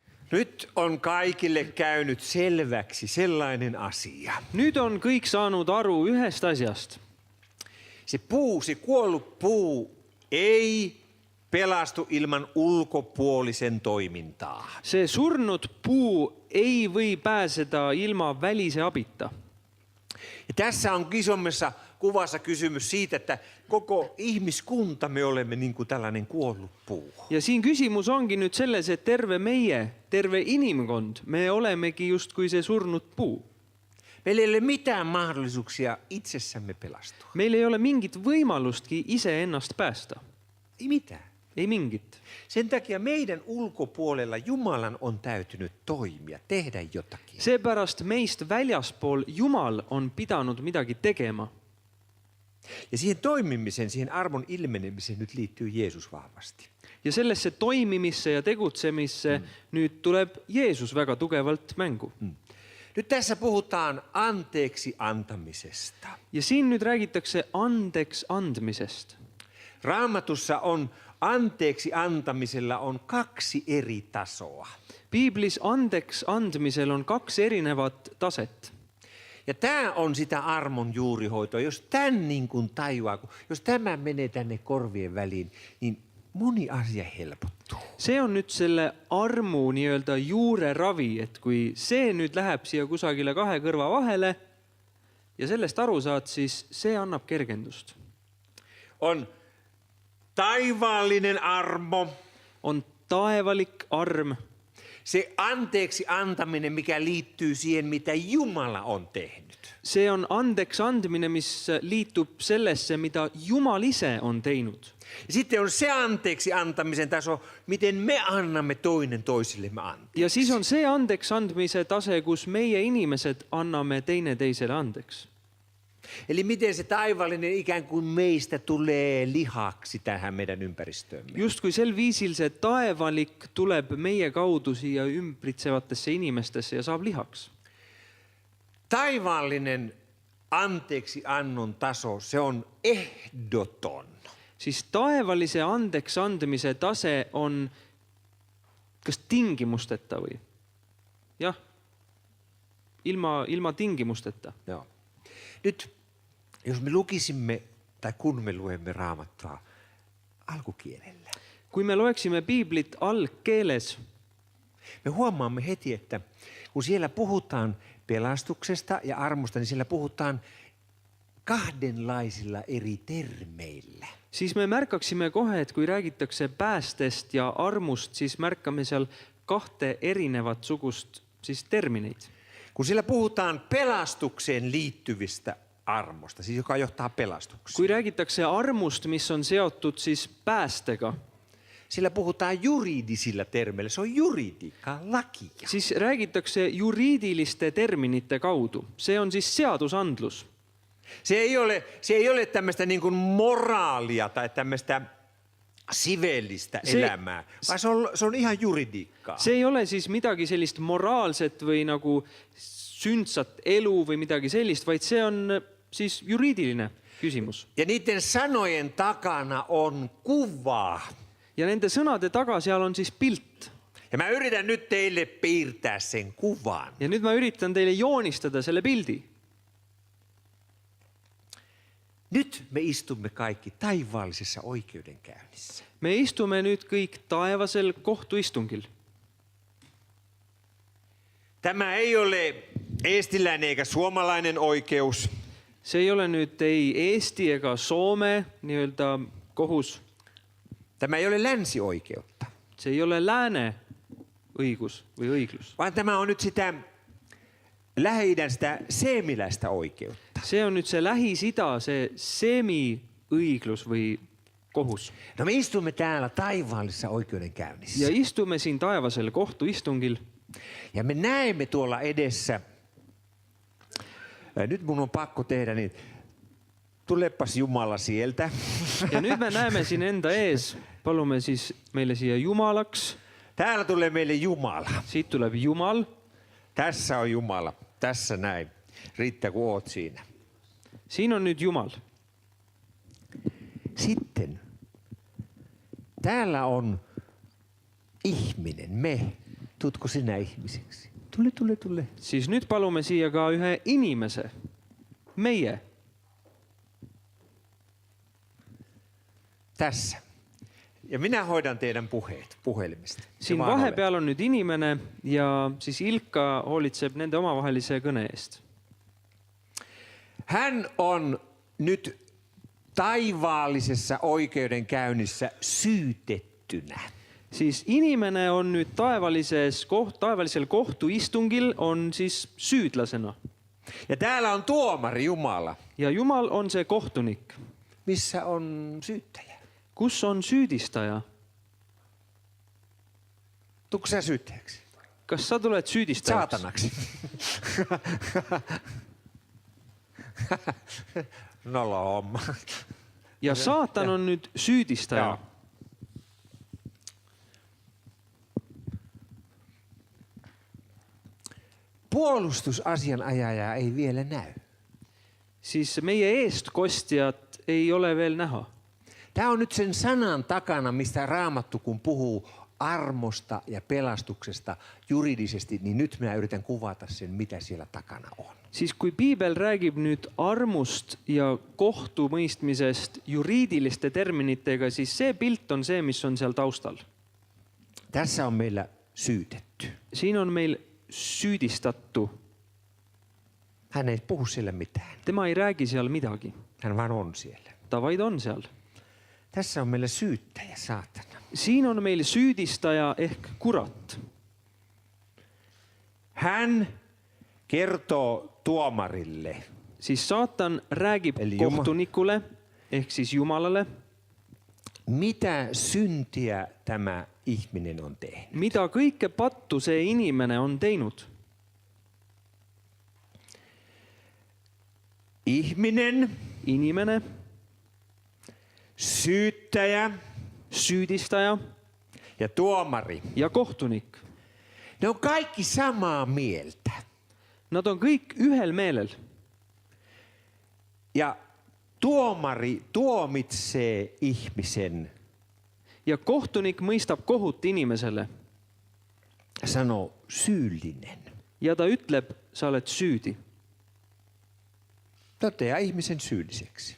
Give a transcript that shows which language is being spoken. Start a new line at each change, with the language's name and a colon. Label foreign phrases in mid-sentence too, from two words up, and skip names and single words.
Finnish: Nyt on kaikille käynyt selväksi sellainen asia.
Estonian: Nüüd on kõik saanud aru ühest asjast.
Finnish: Se puu, se kuollut puu ei pelastu ilman ulkopuolisen toimintaa.
Estonian: See surnud puu ei või pääseda ilma välise abita.
Finnish: Ja tässä on isommassa kuvassa kysymys siitä, että koko ihmiskunta me olemme niin kuin tällainen kuollut puu.
Estonian: Ja siin küsimus ongi nüüd selles, et terve inimkond, me olemegi justkui see surnud puu.
Finnish: Meillä ei ole mitään mahdollisuuksia itsessämme pelastua.
Estonian: Meil ei ole mingit võimalustki iseennast päästa.
Finnish: Ei mitään.
Estonian: Ei mingit.
Finnish: Sen takia meidän ulkopuolella Jumalan on täytynyt toimia, tehdä jotakin.
Estonian: Seepärast meist väljaspool Jumal on pidanud midagi tegema.
Finnish: Ja siihen toimimiseen, siihen armon ilmenemiseen nyt liittyy Jeesus vahvasti.
Estonian: Ja sellesse toimimisse ja tegutsemisse nüüd tuleb Jeesus väga tugevalt mängu.
Finnish: Nyt tässä puhutaan anteeksi antamisesta.
Estonian: Ja siin nüüd räägitakse andeks andmisest.
Finnish: Raamatussa on anteeksi antamisella on 2 eri tasoa.
Estonian: Piiblis andeks andmisel on 2 erinevat taset.
Finnish: Ja tämä on sitä armon juurihoitoa. Jos tämän niin kuin tajuaa, jos tämä menee tänne korvien väliin, niin moni asia helpottuu.
Estonian: See on nüüd selle armu nii-öelda juureravi, et kui see nüüd läheb siia kusagile 2 kõrva vahele ja sellest aru saad, siis see annab kergendust.
Finnish: On taivaallinen armo.
Estonian: On taevalik arm.
Finnish: Se anteeksi antaminen, mikä liittyy siihen, mitä Jumala on tehnyt.
Estonian: See on andeks andmine, mis liitub sellesse, mida Jumal ise on teinud.
Finnish: Ja sitten on se anteeksi antamisen taso, miten me annamme toinen toisillemme anteeksi.
Estonian: Ja siis on see andeks andmise tase, kus meie inimesed anname teineteisele andeks.
Finnish: Eli miten se taivaallinen ikään kuin meistä tulee lihaksi tähän meidän ympäristöömme.
Estonian: Just kui sel viisil see taevalik tuleb meie kaudu siia ümbritsevatesse inimestesse ja saab lihaks.
Finnish: Taivaallinen anteeksi annon taso, se on ehdoton.
Estonian: Siis taevalise andeks andmise tase on kas tingimusteta või? Jah, ilma tingimusteta.
Finnish: Joo. Nyt, jos me lukisimme, tai kun me luemme Raamattua alkukielellä.
Estonian: Kui me loeksime Piiblit algkeeles,
Finnish: me huomaamme heti, että kun siellä puhutaan pelastuksesta ja armosta, niin siellä puhutaan 2 eri termeillä.
Estonian: Siis me märkaksime kohe, et kui räägitakse päästest ja armust, siis märkame seal 2 erinevat sugust siis termineid.
Finnish: Kun siellä puhutaan pelastukseen liittyvistä armosta, siis joka johtaa pelastukseen.
Estonian: Kui räägitakse armust, mis on seotud siis päästega,
Finnish: siellä puhutaan juridisilla termeillä, se on juridiikka, lakia.
Estonian: siis räägitakse juriidiliste terminite kaudu. See on siis seadusandlus.
Finnish: Se ei ole tämmöistä niin kuin moraalia tai tämmöistä sivellistä elämää, vaan se on ihan juridiikkaa.
Estonian: See ei ole siis midagi sellist moraalset või nagu sündsat elu või midagi sellist, vaid see on siis juriidiline küsimus.
Finnish: Ja niiden sanojen takana on kuva.
Estonian: Ja nende sõnade taga seal on siis pilt.
Finnish: Ja mä yritän nyt teille piirtää sen kuvan.
Estonian: Ja nüüd ma üritan teile joonistada selle pildi.
Finnish: Nyt me istumme kaikki taivaallisessa oikeudenkäynnissä.
Estonian: Me istume nüüd kõik taevasel kohtuistungil.
Finnish: Tämä ei ole eestiläinen eikä suomalainen oikeus.
Estonian: See ei ole nüüd ei Eesti ega Soome nii-öelda kohus.
Finnish: Tämä ei ole länsioikeutta.
Estonian: Se ei ole lääne õigus või õiglus.
Finnish: Vaan tämä on nyt sitä Lähi-idän sitä seemiläistä oikeutta.
Estonian: See on nüüd see Lähis-Ida, see seemi õiglus või kohus.
Finnish: No me istumme täällä taivaallisessa oikeudenkäynnissä.
Estonian: Ja istume siin taevasel kohtuistungil.
Finnish: Ja me näemme tuolla edessä. Nyt mun on pakko tehdä niin. Tulepas Jumala sieltä.
Estonian: Ja nüüd me näeme siin enda ees. Palume siis meille siia Jumalaks.
Finnish: Täällä tulee meille Jumala.
Estonian: Siit tuleb Jumal.
Finnish: Tässä on Jumala. Tässä näin. Riittää kun oot siinä.
Estonian: Siin on nyt Jumal.
Finnish: Sitten täällä on ihminen, me. Tuutko sinä ihmiseksi? Tule.
Estonian: Siis nyt palume siia ka ühe inimese. Meie.
Finnish: Tässä. Ja minä hoidan teidän puheet puhelimesta.
Estonian: Siin vahepeal on nüüd inimene ja siis Ilkka hoolitseb nende omavahelise kõne eest.
Finnish: Hän on nyt taivaallisessa oikeudenkäynnissä syytettynä.
Estonian: Siis inimene on nüüd taevalisel kohtuistungil on siis süüdlasena.
Finnish: Ja täällä on tuomari Jumala.
Estonian: Ja Jumal on see kohtunik.
Finnish: Missä on syyttäjä?
Estonian: Kus on süüdistaja?
Finnish: Tuutko sä syyttäjäksi?
Estonian: Kas sa tuled süüdistajaksi?
Finnish: Saatanaksi. Nolo homma.
Estonian: Ja saatan on nüüd süüdistaja.
Finnish: Joo. Puolustusasianajaja ei vielä näy.
Estonian: Siis meie eestkostjat ei ole veel näha.
Finnish: Tämä on nyt sen sanan takana, mistä Raamattu kun puhuu armosta ja pelastuksesta juridisesti, niin nyt minä yritän kuvata sen, mitä siellä takana on.
Estonian: Siis kui Piibel räägib nüüd armust ja kohtumõistmisest juriidiliste terminitega, siis see pilt on see, mis on seal taustal.
Finnish: Tässä on meillä syytetty.
Estonian: Siin on meil süüdistattu.
Finnish: Hän ei puhu siellä mitään.
Estonian: Tema ei räägi seal midagi.
Finnish: Hän vaan on siellä.
Estonian: Ta vaid on seal.
Finnish: Tässä on meillä syyttäjä, saatana.
Estonian: Siin on meil süüdistaja ehk kurat.
Finnish: Hän kertoo tuomarille.
Estonian: Siis saatan räägib
Finnish: Eli
Estonian: kohtunikule ehk siis Jumalale,
Finnish: Mitä syntiä tämä ihminen on tehnyt?
Estonian: mida kõike pattu see inimene on teinud. Inimene,
Finnish: syyttäjä
Estonian: Syydistaja
Finnish: ja tuomari.
Estonian: ja kohtunik.
Finnish: Ne on kaikki samaa mieltä.
Estonian: Nad on kõik ühel meelel.
Finnish: Ja tuomari tuomitsee ihmisen,
Estonian: Ja kohtunik mõistab kohut inimesele.
Finnish: sanoo syyllinen.
Estonian: Ja ta ütleb, sa oled süüdi.
Finnish: Toteaa ihmisen syylliseksi.